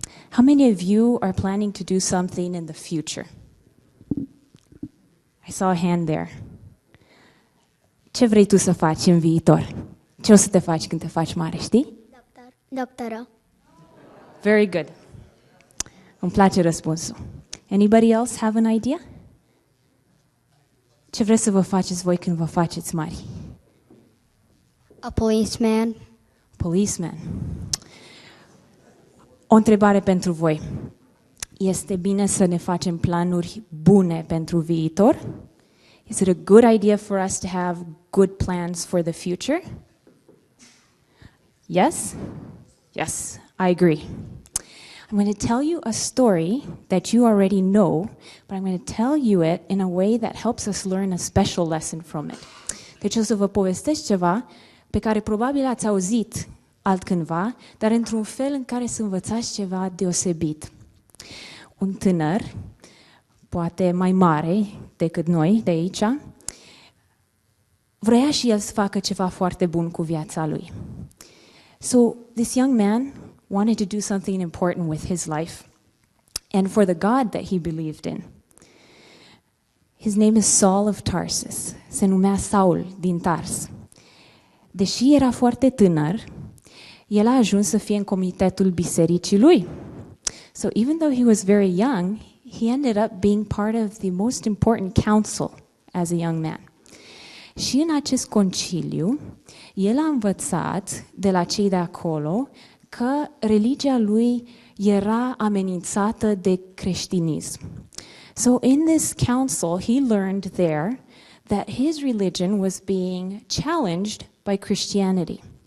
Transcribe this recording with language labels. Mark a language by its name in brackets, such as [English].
[English] How many of you are planning to do something in the future? I saw a hand there. [Romanian] Ce vrei tu să faci în viitor? Ce o să te faci când te faci mare, știi? Doctoră. [English] Very good. [Romanian] Îmi place răspunsul. [English] Anybody else have an idea? [Romanian] Ce vreți să vă faceți voi când vă faceți mari? [English] A policeman. Policeman. [Romanian] O întrebare pentru voi. Este bine să ne facem planuri bune pentru viitor? [English] Is it a good idea for us to have good plans for the future? Yes? Yes, I agree. I'm going to tell you a story that you already know, but I'm going to tell you it in a way that helps us learn a special lesson from it. [Romanian] Deci o să vă povestesc ceva pe care probabil ați auzit altcândva, dar într-un fel în care să învățați ceva deosebit. Un tânăr, poate mai mare decât noi de aici, vrea și el să facă ceva foarte bun cu viața lui. [English] So this young man wanted to do something important with his life and for the God that he believed in. His name is Saul of Tarsus. [Romanian] Se numea Saul din Tars. Deși era foarte tânăr, el a ajuns să fie în comitetul bisericii lui. [English] So even though he was very young, he ended up being part of the most important council as a young man. [Romanian] Și în acest conciliu, el a învățat de la cei de acolo că religia lui era amenințată de creștinism. [English] So in this council, he learned there that his religion was being challenged by Christianity.